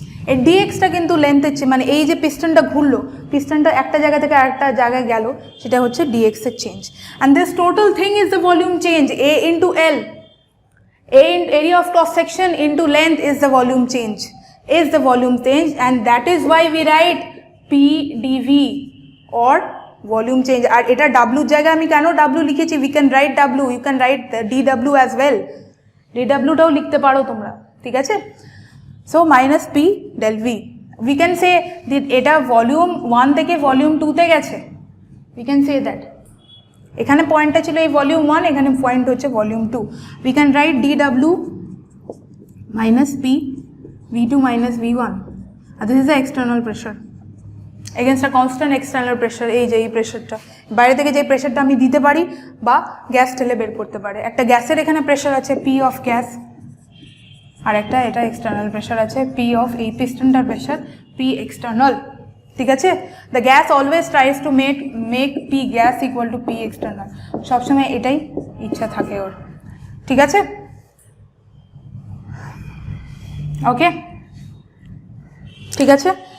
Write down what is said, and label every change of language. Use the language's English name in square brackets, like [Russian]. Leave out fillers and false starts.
[Bangla] এই ডিএক্সটা কিন্তু লেন্থের চেয়ে, মানে এই যে পিস্টনটা ঘুরলো, পিস্টনটা একটা জায়গা থেকে আরেকটা জায়গায় গেল, সেটা হচ্ছে ডিএক্স এর change. [English] And this total thing is the volume change, A into L, area of cross section into length is the volume change, is the volume change, and that is why we write PdV or volume change. [Bangla] আর এটা W জায়গায় আমি কেন W লিখেছি, [English] we can write W, you can write the dW as well, [Bangla] dW টাও লিখতে পারো তোমরা, ঠিক আছে। [English] so minus P del V, we can say that [Bangla] এটা ভলিউম 1 থেকে ভলিউম 2 তে গেছে, [English] we can say that [Bangla] এখানে পয়েন্টটা ছিল এই ভলিউম 1, এখানে পয়েন্ট হচ্ছে volume 2, [English] we can write dW minus P V2 minus V1, and this is the external pressure against a constant external pressure। [Bangla] এই যে এই প্রেশারটা, বাইরে থেকে যে প্রেশারটা আমি দিতে পারি বা গ্যাস ঠেলে বের করতে পারে, একটা গ্যাসের এখানে প্রেশার আছে P অফ গ্যাস, আর একটা এটা এক্সটার্নাল প্রেশার আছে P অফ এই পিস্টনটার প্রেশার P এক্সটার্নাল, ঠিক আছে। [English] the gas always tries to make P gas equal to P external, [Bangla] সবসময় এটাই ইচ্ছা থাকে ওর, ঠিক আছে, [English] Okay, ঠিক আছে।